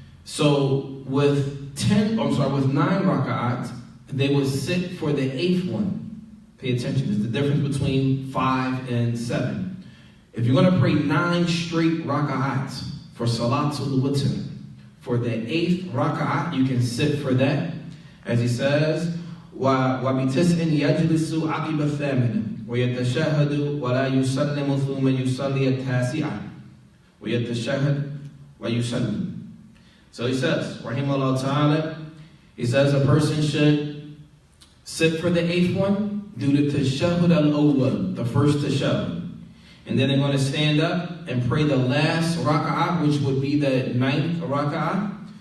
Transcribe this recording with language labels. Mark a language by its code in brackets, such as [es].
[en] So with 9 raka'at, they would sit for the 8th one. Pay attention, there's the difference between 5 and 7. If you're going to pray 9 straight raka'at for salatul witr, for the 8th raka'at, you can sit for that. As he says, [ar] وَبِتِسْءٍ يَجْلِسُ عَقِبَ الثَّامِنَةِ وَيَتَشَهَّدُ وَلَا يُسَلِّمُ ثُمَّ يُصَلِّيَ التَّاسِعَةِ. وَيَتَّشَهَدْ وَيُسَلِّمْ. [en] So he says, rahimahullah ta'ala, he says a person should sit for the 8th one, do the tashahhud al-awwal, the first tashahhud. And then they're going to stand up and pray the last raka'ah, which would be the 9th raka'ah.